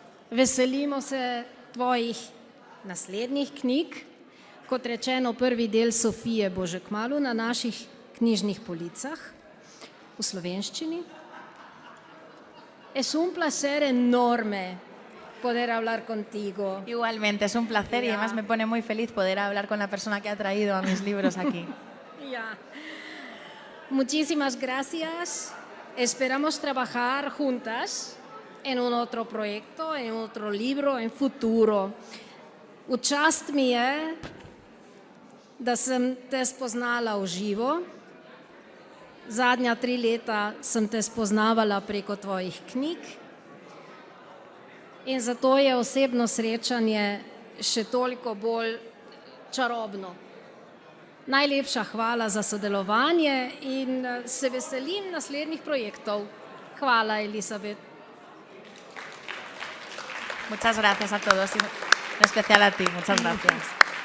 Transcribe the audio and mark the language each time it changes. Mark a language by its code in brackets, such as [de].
[sl] Veselimo se tvojih naslednjih knjig. Kot rečeno, prvi del Sofije bo že kmalu na naših knjižnih policah v slovenščini. [es] Es un placer enorme poder hablar contigo. Igualmente, es un placer y además me pone muy feliz poder hablar con la persona que ha traído a mis libros aquí. Muchísimas gracias. Esperamos trabajar juntas en un otro proyecto, en otro libro, en futuro. [sl] V čast mi je, da sem te spoznala v živo. Zadnja 3 leta sem te spoznavala preko tvojih knjig in zato je osebno srečanje še toliko bolj čarobno. Najlepša hvala za sodelovanje in se veselim naslednjih projektov. Hvala, Elizabeth. [es] Muchas gracias a todos, en especial a ti. Muchas gracias.